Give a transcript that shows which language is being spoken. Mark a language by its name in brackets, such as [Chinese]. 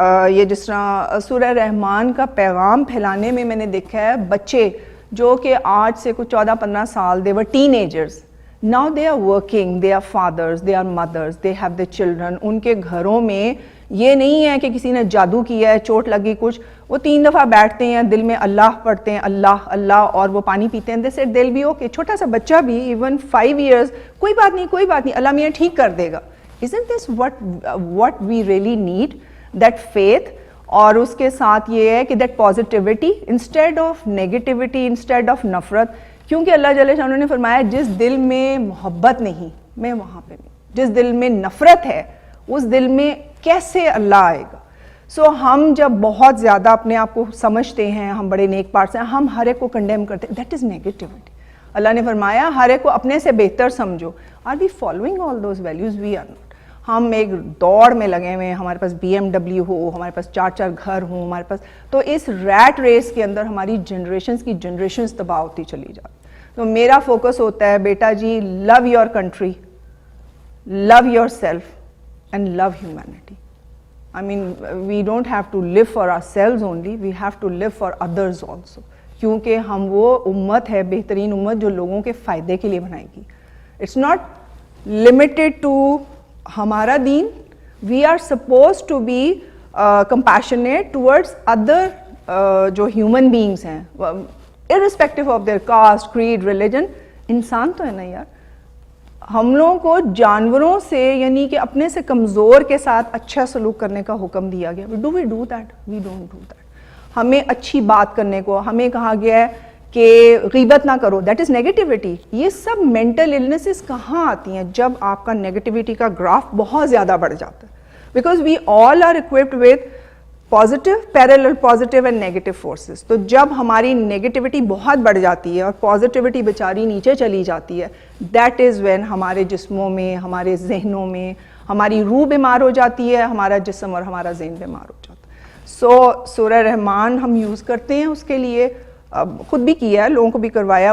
[Urdu] یہ جس طرح سورہ رحمان کا پیغام پھیلانے میں نے دیکھا ہے بچے جو کہ آج سے کچھ 14-15 سال [English] they were teenagers, now they are working, they are fathers, they are mothers, they have their children. [Urdu] ان کے گھروں میں یہ نہیں ہے کہ کسی نے جادو کیا ہے, چوٹ لگی کچھ, وہ 3 دفعہ بیٹھتے ہیں دل میں اللہ پڑھتے ہیں, اللہ اللہ, اور وہ پانی پیتے ہیں, دے دل بھی اوکے. چھوٹا سا بچہ بھی ایون 5 ایئرز, کوئی بات نہیں کوئی بات نہیں, اللہ میاں ٹھیک کر دے گا. [English] Isn't this what we really need? That faith. [Urdu] اور اس کے ساتھ یہ ہے کہ [English] that positivity instead of negativity, instead of [Urdu] نفرت, کیونکہ اللہ جل شانہ نے فرمایا جس دل میں محبت نہیں میں وہاں پہ نہیں, جس دل میں نفرت ہے اس دل میں کیسے اللہ آئے گا. سو ہم جب بہت زیادہ اپنے آپ کو سمجھتے ہیں ہم بڑے نیک پارٹس ہیں, ہم ہر ایک کو کنڈیم کرتے ہیں, [English] That is negativity. [Urdu] اللہ نے فرمایا ہر ایک کو اپنے سے بہتر سمجھو. [English] Are we following all those values? We are not. [Urdu] ہم ایک دوڑ میں لگے ہوئے ہیں, ہمارے پاس BMW ہو, ہمارے پاس 4 گھر ہوں ہمارے پاس, تو اس ریٹ ریس کے اندر ہماری جنریشنز تباہ ہوتی چلی جاتی. تو میرا فوکس ہوتا ہے بیٹا جی, [English] Love your country, love yourself and love humanity. I mean, we don't have to live for ourselves only, we have to live for others also. [Urdu] کیونکہ ہم وہ امت ہے, بہترین امت جو لوگوں کے فائدے کے لیے بنائی گی. [English] It's not limited to [Urdu] ہمارا دین, [English] we are supposed to be compassionate towards other جو human beings ہیں, irrespective of their caste, creed, religion. [Urdu] انسان تو ہے نا یار, ہم لوگوں کو جانوروں سے یعنی کہ اپنے سے کمزور کے ساتھ اچھا سلوک کرنے کا حکم دیا گیا. [English] Do we do that? We don't do that. [Urdu] ہمیں اچھی بات کرنے کو ہمیں کہا گیا ہے کہ غیبت نہ کرو, [English] That is negativity. [Urdu] یہ سب مینٹل النیسز کہاں آتی ہیں؟ جب آپ کا نیگیٹیوٹی کا گراف بہت زیادہ بڑھ جاتا ہے. [English] Because we all are equipped with positive, parallel positive and negative forces. [Urdu] تو جب ہماری نیگیٹیوٹی بہت بڑھ جاتی ہے اور پازیٹیوٹی بیچاری نیچے چلی جاتی ہے, [English] that is when [Urdu] ہمارے جسموں میں, ہمارے ذہنوں میں ہماری روح بیمار ہو جاتی ہے, ہمارا جسم اور ہمارا ذہن بیمار ہو جاتا ہے. سو سورہ رحمان ہم یوز کرتے ہیں اس کے لیے, خود بھی کیا ہے, لوگوں کو بھی کروایا.